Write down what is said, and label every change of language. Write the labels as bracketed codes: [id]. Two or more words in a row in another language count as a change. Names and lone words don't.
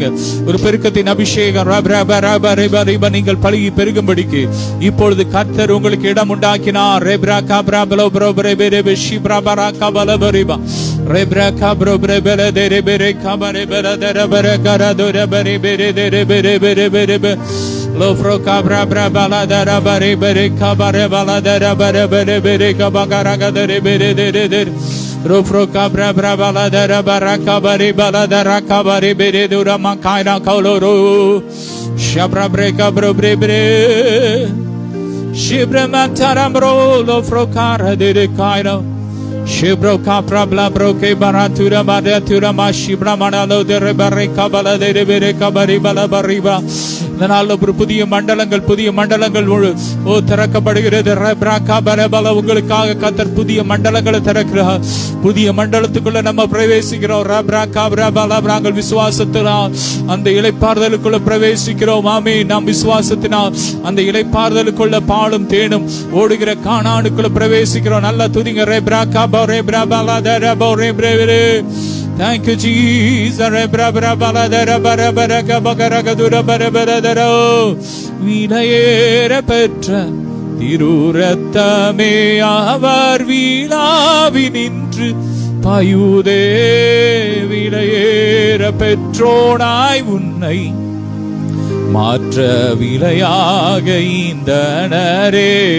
[ta] ஒரு பெருக்கத்தின் அபிஷேகம் நீங்கள் பழகி பெருகும்படிக்கு இப்பொழுது கர்த்தர் உங்களுக்கு இடம் உண்டாக்கினார். Lo fro cabra bala dara bare bare kabare bala dara bare bare bare kabagara gadare bare de ro fro cabra bala dara baraka bare bala dara kabare bare dura makaina koloro shabra breka bro bre bre shibra mataram ro lo fro kara de kaino shibro kapra bla bro ke baratura madatura ma shibra manalo de bare kabala de bare kabari bala bariba இந்த நாள்ல ஒரு புதிய மண்டலங்கள் திறக்கப்படுகிறது. உங்களுக்காக கர்த்தர் புதிய மண்டலங்களை திறக்கிறார். புதிய மண்டலத்துக்குள்ள நம்ம பிரவேசிக்கிறோம். நாங்கள் விசுவாசத்தினால் அந்த இளைப்பாறுதலுக்குள்ள பிரவேசிக்கிறோம். ஆமென். நாம் விசுவாசத்தினால் அந்த இளைப்பாறுதலுக்குள்ள பாலும் தேனும் ஓடுகிற கானானுக்குள்ள பிரவேசிக்கிறோம். நல்லா துதிங்க. [en] Thank you, Jesus. [ta] விலையேற பெற்ற திருரத்தமே அவர் வீணாவி நின்று பாயுதே. விலையேற பெற்றோனாய் உன்னை மாற்ற விலையாக ஈந்தனரே.